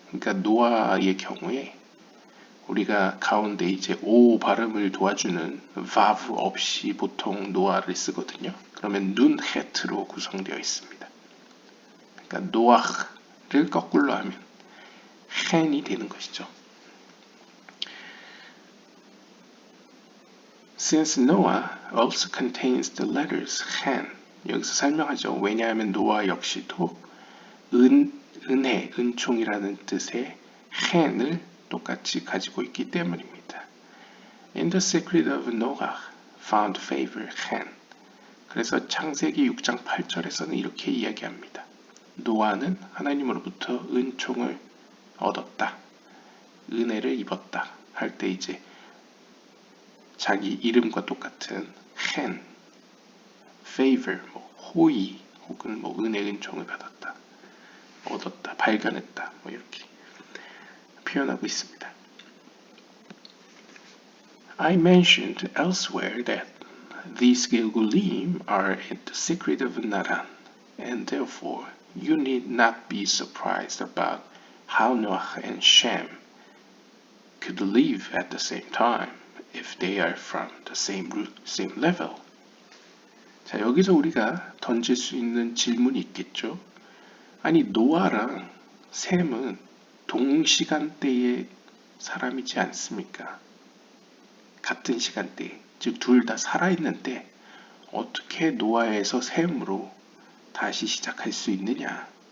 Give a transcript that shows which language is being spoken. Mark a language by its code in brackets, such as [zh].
[ko] 그러니까 노아의 경우에 우리가 가운데 이제 오 발음을 도와주는 vav 없이 보통 노아를 쓰거든요. 그러면 눈 헤트로 구성되어 있습니다. 그러니까 노아를 거꾸로 하면 헨이 되는 것이죠. [en] Since Noah also contains the letters hen, [ko] 여기서 설명하죠. 왜냐하면 노아 역시도 은혜, 은총이라는 뜻의 hen을 똑같이 가지고 있기 때문입니다. [en] In the secret of Noah found favor, hen. [ko] 그래서 창세기 6장 8절에서는 이렇게 이야기합니다. 노아는 하나님으로부터 은총을 얻었다. 은혜를 입었다. 할 때 이제 자기 이름과 똑같은 hen, favor, 뭐 호의 혹은 뭐 은혜, 은총을 받았다, 얻었다, 발견했다, 뭐 이렇게 표현하고 있습니다. [en] I mentioned elsewhere that these Gilgulim are at the secret of Naran, and therefore you need not be surprised about how Noah and Shem could live at the same time if they are from the same root, same level. [ko] 자, 여기서 우리가 던질 수 있는 질문이 있겠죠. 아니, 노아랑 셈은 동시간대의 사람이지 않습니까? 같은 시간대, 즉 둘 다 살아있는데 어떻게 노아에서 셈으로 다시 시작할 수 있느냐?